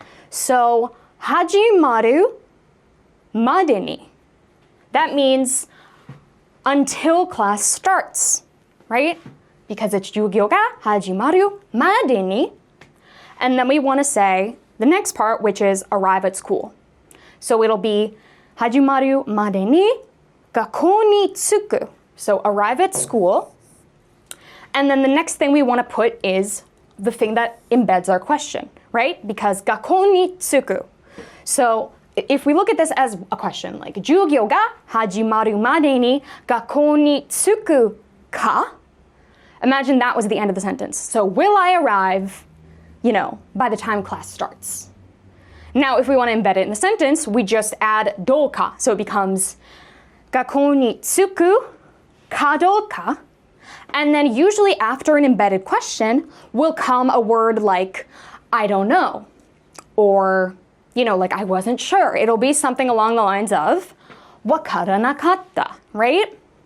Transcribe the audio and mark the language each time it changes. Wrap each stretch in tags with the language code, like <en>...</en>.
<en>So,</en> <ja>始まるまでに.</ja> <en>That means until class starts, right? Because it's</en> <ja>授業が始まるまでに.</ja> <en>And then we want to say the next part, which is arrive at school. So it'll be</en> <ja>始まるまでに学校に着く.</ja> <en>So arrive at school. And then the next thing we want to put is the thing that embeds our question, right? Because</en> <ja>学校に着く.</ja> <en>So if we look at this as a question, like</en> <ja>授業が始まるまでに学校に着くか?</ja> <en>Imagine that was the end of the sentence. So will I arrive, by the time class starts? Now, if we want to embed it in the sentence, we just add どうか. So it becomes</en> <ja>学校に着くかどうか?</ja> <en>And then usually after an embedded question will come a word like I don't know, or like I wasn't sure. It'll be something along the lines of わからなかった, right?</en>